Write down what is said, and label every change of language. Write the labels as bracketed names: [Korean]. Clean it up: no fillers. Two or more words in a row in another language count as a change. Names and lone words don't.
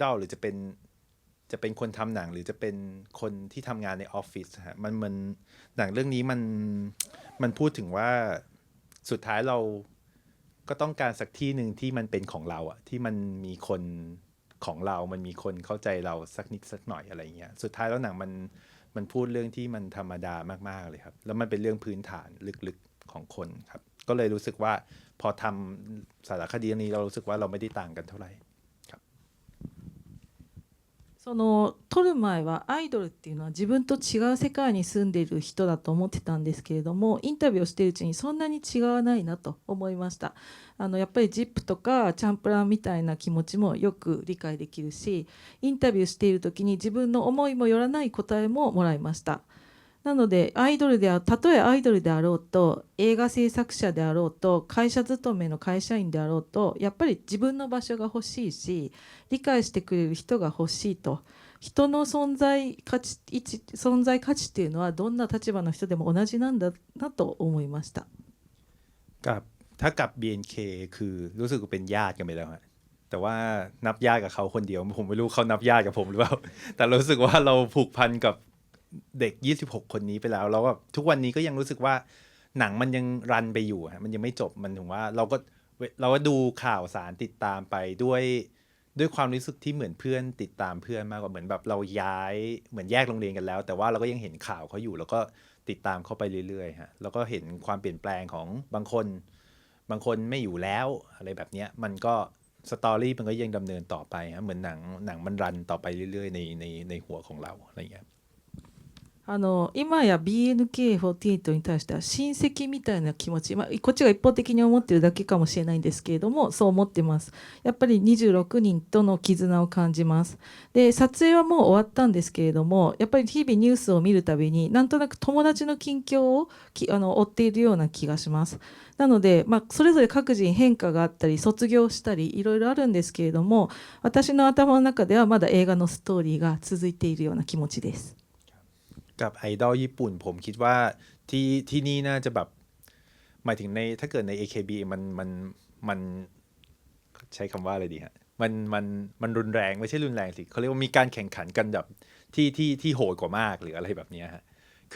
[Thai] อลหรือจะเป็นคนทำหนังหรือจะเป็นคนที่ทำงานในออฟฟิศฮะมันหนังเรื่องนี้มันพูดถึงว่าสุดท้ายเราก็ต้องการสักที่หนึ่งที่มันเป็นของเราอะที่มันมีคนของเรามันมีคนเข้าใจเราสักนิดสักหน่อยอะไรเงี้ยสุดท้ายแล้วหนังมันพูดเรื่องที่มันธรรมดามากๆเลยครับแล้วมันเป็นเรื่องพื้นฐานลึกๆของคนครับก็เลยรู้สึกว่าพอทำสารคดีนี้เรารู้สึกว่าเราไม่ได้ต่างกันเท่าไหร่ครับ [Japanese] 撮る前はアイドルっていうのは自分と違う世界に住んでいる人だと思ってたんですけれども、インタビューをしているうちにそんなに違わないなと思いました。やっぱりジップとかチャンプラーみたいな気持ちもよく理解できるし、インタビューしている時に自分の思いもよらない答えももらいました。なのでたとえアイドルであろうと、映画制作者であろうと、会社勤めの会社員であろうと、やっぱり自分の場所が欲しいし、理解してくれる人が欲しいと。人の存在価値っていうのはどんな立場の人でも同じなんだなと思いました。 [Thai] ถ้ากับ BNK คือรู้สึกเป็นญาติกันไปแล้วฮะแต่ว่านับญาติกับเขาคนเดียวผมไม่รู้เขานับญาติกับผมหรือเปล่าแต่รู้สึกว่าเราผูกพันกับเด็ก26คนนี้ไปแล้วแล้วทุกวันนี้ก็ยังรู้สึกว่าหนังมันยังรันไปอยู่ฮะมันยังไม่จบมันถึงว่าเราก็ เราก็ดูข่าวสารติดตามไปด้วยความรู้สึกที่เหมือนเพื่อนติดตามเพื่อนมากกว่าเหมือนแบบเราย้ายเหมือนแยกโรงเรียนกันแล้วแต่ว่าเราก็ยังเห็นข่าวเขาอยู่แล้วก็ติดตามเขาไปเรื่อยๆฮะแล้วก็เห็นความเปลี่ยนแปลงของบางคนไม่อยู่แล้วอะไรแบบเนี้ยมันก็สตอรี่มันก็ยังดำเนินต่อไปฮะเหมือนหนังมันรันต่อไปเรื่อยๆในหัวของเราอะไรอย่างเงี้ย [Japanese] 今や BNK48 に対しては親戚みたいな気持ち、こっちが一方的に思ってるだけかもしれないんですけれどもそう思ってます。やっぱり26人との絆を感じます。で撮影はもう終わったんですけれどもやっぱり日々ニュースを見るたびになんとなく友達の近況を追っているような気がします。なので、それぞれ各人変化があったり卒業したりいろいろあるんですけれども私の頭の中ではまだ映画のストーリーが続いているような気持ちです。 [Thai] กับไอดอลญี่ปุ่นผมคิดว่าที่นี่น่าจะแบบหมายถึงในถ้าเกิดใน AKB มันใช้คำว่าอะไรดีฮะมันรุนแรงไม่ใช่รุนแรงสิเขาเรียกว่ามีการแข่งขันกันแบบที่โหดกว่ามากหรืออะไรแบบนี้ฮะคือ